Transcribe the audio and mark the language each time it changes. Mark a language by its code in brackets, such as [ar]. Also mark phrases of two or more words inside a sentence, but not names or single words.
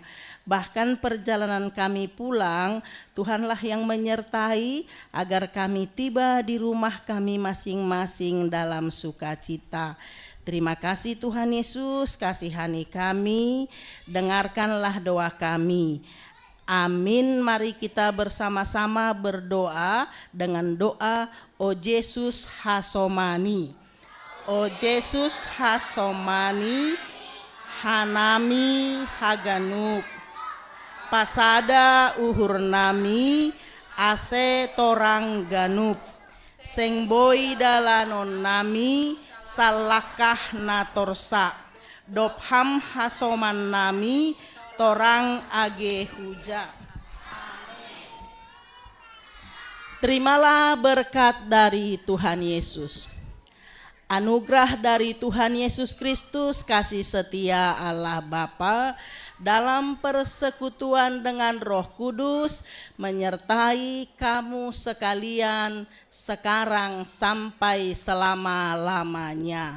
[id] Bahkan perjalanan kami pulang, Tuhanlah yang menyertai agar kami tiba di rumah kami masing-masing dalam sukacita. Terima kasih Tuhan Yesus, kasihani kami, dengarkanlah doa kami. Amin. Mari kita bersama-sama berdoa dengan doa O Yesus Hasomani. [bts] O Yesus hasomani hanami haganup. Pasada uhur nami ase torang ganup. Seng boy dalanon nami salakah natorsa. Dopham hasoman nami torang age huja. [id] Terimalah berkat dari Tuhan Yesus. Anugerah dari Tuhan Yesus Kristus, kasih setia Allah Bapa dalam persekutuan dengan Roh Kudus menyertai kamu sekalian sekarang sampai selama-lamanya.